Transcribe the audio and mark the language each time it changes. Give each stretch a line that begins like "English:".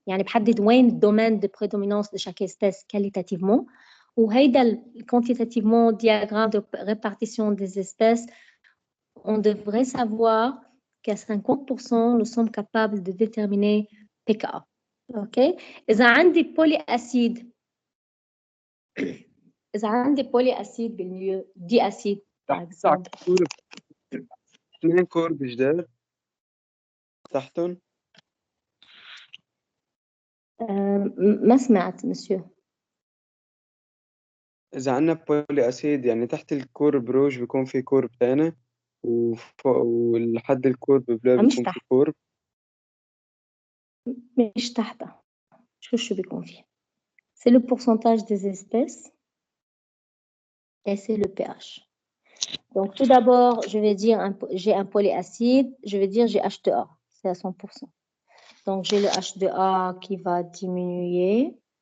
Arabic: يعني بحدد وين الدومين
French: de prédominance de chaque espèce qualitativement.
Arabic: وهيدا
French: quantitativement diagramme de répartition des espèces, on devrait savoir qu'à 50% nous sommes capables de déterminer PKA. OK?
Arabic: إذا عندي بولي أسيد بالميو دي أسيد par exemple. اثنين كورب جداد تحتهم. ما سمعت مسيو. إذا عنا بولي أسيد يعني تحت الكورب روج بيكون في كورب تاني ولحد الكورب بلا بيكون في كورب. مش تحتها. شو بيكون فيه.
French: C'est le pourcentage des espèces et c'est le pH. Donc tout d'abord, je vais dire j'ai un polyacide, je vais dire j'ai H2A, c'est à 100%. Donc j'ai le H2A qui va diminuer.